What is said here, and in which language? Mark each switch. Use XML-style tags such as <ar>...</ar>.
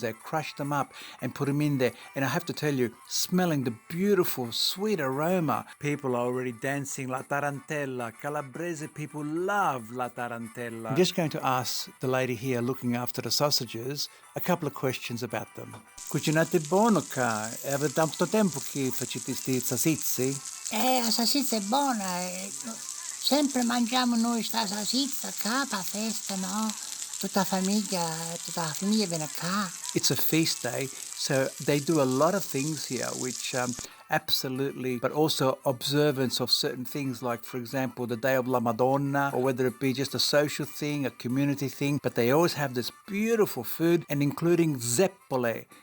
<en>They crush them up and put them in there. And I have to tell you, smelling the beautiful, sweet aroma. People are already dancing la tarantella. Calabrese people love la tarantella. I'm just going to ask the lady here looking after the sausages a couple of questions about them.</en> <it>Cucinate buono qua? Avete tanto tempo che facete sti salsicci? La salsiccia è buona. Sempre mangiamo noi sta salsiccia qua per festa, no? Tutta la famiglia viene qua.</it> <en>It's a feast day, so they do a lot of things here, which absolutely, but also observance of certain things like, for example, the Day of la Madonna, or whether it be just a social thing, a community thing, but they always have this beautiful food, and including zeppole.</en>